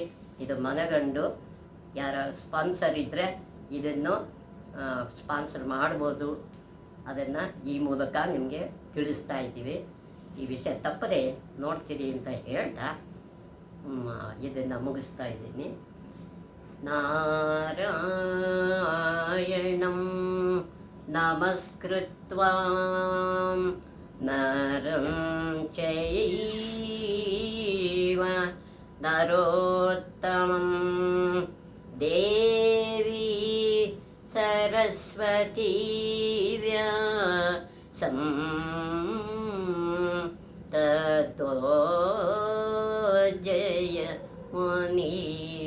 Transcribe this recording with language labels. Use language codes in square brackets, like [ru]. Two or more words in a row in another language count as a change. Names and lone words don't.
[kn] ಇದು ಮನಗಂಡು ಯಾರ ಸ್ಪಾನ್ಸರ್ ಇದ್ದರೆ ಇದನ್ನು ಸ್ಪಾನ್ಸರ್ ಮಾಡ್ಬೋದು. ಅದನ್ನು ಈ ಮೂಲಕ ನಿಮಗೆ ತಿಳಿಸ್ತಾ ಇದ್ದೀವಿ. ಈ ವಿಷಯ ತಪ್ಪದೆ ನೋಡ್ತೀರಿ ಅಂತ ಹೇಳ್ತಾ ಇದನ್ನು ಮುಗಿಸ್ತಾ ಇದ್ದೀನಿ. [sa] ನಾರಾಯಣಂ ನಮಸ್ಕೃತ್ವಾ ನರಂ ಚೈವ ನರೋತ್ತಮಂ ದೇವಿ ಸರಸ್ವತೀ ವ್ಯಾಸಂ ತತೋ ಜಯ ಮುನಿ